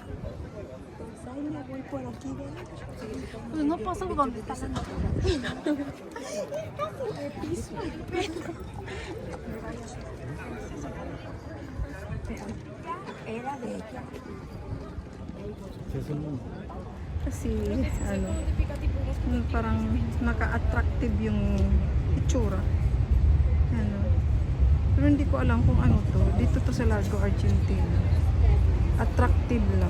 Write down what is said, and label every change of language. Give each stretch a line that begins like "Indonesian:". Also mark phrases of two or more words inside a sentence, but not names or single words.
Spanish: Pues ahí me voy por aquí derecho. Pues no pasa por donde está la Piso el pelo. Era de ella.
Filipino: Kasi ano, parang naka-attractive yung itsura. Ano. Pero hindi ko alam kung ano to. Dito to sa Largo, Argentina. Attractive lang.